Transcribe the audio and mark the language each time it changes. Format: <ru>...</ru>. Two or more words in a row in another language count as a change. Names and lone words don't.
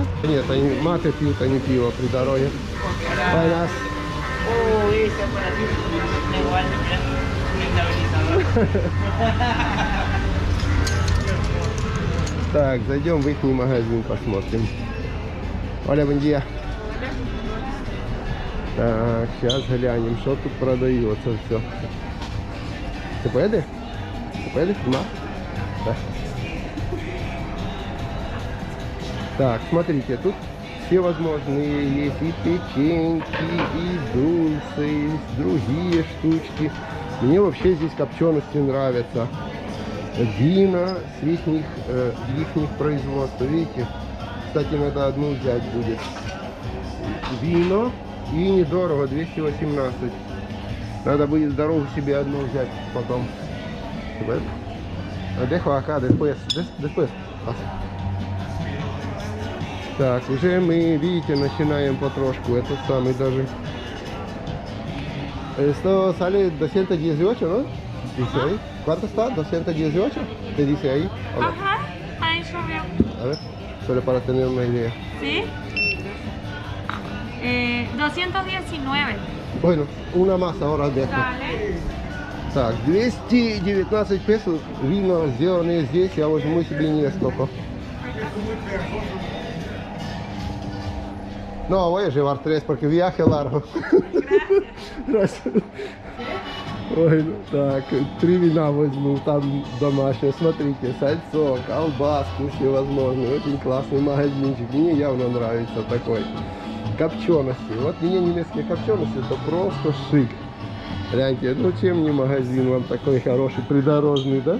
<ru>Нет, они маты пьют, а не пиво при дороге.</ru> <es>Buenas.</es> <ru>Так, зайдем в их магазин, посмотрим. Оля,</ru> <es>buen día.</es> <ru>Так, сейчас глянем, что тут продается все.</ru> <es>¿Se puede? ¿Se puede filmar?</es> <ru>Да. Так, смотрите, тут все возможные есть и печеньки, и дульсы, и другие штучки. Мне вообще здесь копчености нравятся. Вина с их производства, видите? Кстати, надо одну взять будет. Вино и недорого, 218. Надо будет дорогу себе одну взять потом.</ru> <es>Dejo acá después.</es> <ru>Так, уже мы, видите, начинаем потрошку. Этот самый даже.</ru> <es>Esto sale 218, ¿no? Dice ahí. ¿Cuánto está? 218. ¿Te dice ahí? Hola. Ajá, ahí subió. A ver, solo para tener una idea. ¿Sí? 219. Bueno, una más ahora dejo. Dale.</es> <ru>Так, 219 песо. Вино сделанное здесь. Я возьму себе несколько.</ru> <es>No, voy a llevar 3 porque viaje largo. Gracias.</es> <ru>Ой, ну так, 3 вина возьму, там домашнее, смотрите, сальцо, колбаску всевозможные, очень классный магазинчик, мне явно нравится такой. Копчености, вот мне немецкие копчености, это просто шик. Гляньте, ну чем не магазин вам такой хороший, придорожный, да?</ru>